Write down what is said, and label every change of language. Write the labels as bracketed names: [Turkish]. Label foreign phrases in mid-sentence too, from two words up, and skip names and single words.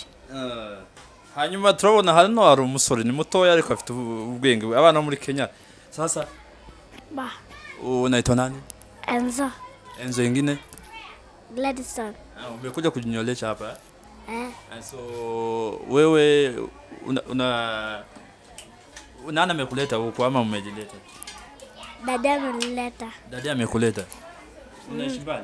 [Kinyarwanda] hanyuma turabona hano hari umusore ni mutoya ariko afite ubwenge abana muri Kenya [Swahili] sasa unaitwa nani Enzo ingine [Kinyarwanda] Gladson [Swahili] umekuja kujinyolesha hapa so wewe nani amekuleta huko ama umejileta dada amekuleta unaishi mbali